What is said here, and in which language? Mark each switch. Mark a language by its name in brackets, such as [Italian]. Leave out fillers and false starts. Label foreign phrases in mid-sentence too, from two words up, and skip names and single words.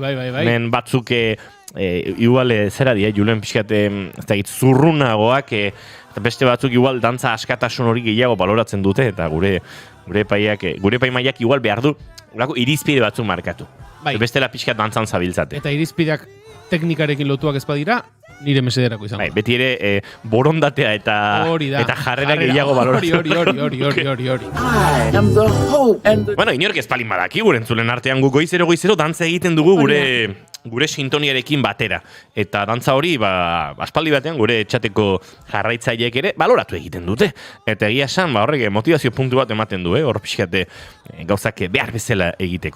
[Basque] Hemen batzuk, igual zera die, Julen pixkate, zurrunagoak, eta beste batzuk igual dantza askatasun hori gehiago baloratzen dute, eta gure epaimaiak igual behar du, irizpide batzuk markatu. Bai. Bestela pixkat dantzan zabiltzate. Eta irizpideak teknikarekin lotuak ez badira, nire mesederako izango. Bai, beti ere borondatea eta jarrera gehiago baloratzen. Hori. [English] I am the hope and the... [Basque] Bueno, inork ezpalin badaki, gure entzulen artean gu goizero dantza egiten dugu gure sintoniarekin batera. Eta dantza hori, aspaldi batean gure txateko jarraitzaileek ere baloratu egiten dute. Eta egia esan, horrek motivazio puntu bat ematen du, hor pixkate gauzak behar bezala egiteko.